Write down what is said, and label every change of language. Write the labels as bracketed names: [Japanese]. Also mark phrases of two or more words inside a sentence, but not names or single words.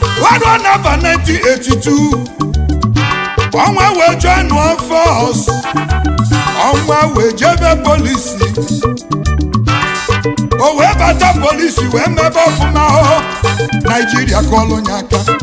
[Igbo] Ọnwa n'afọ nineteen eighty-two, ọnwa wee [English] join one force, [Igbo] ọnwa wee jebe polisi, o wee bata polisi wee mebe ọfụma o, Nigeria kọlụ nye aka.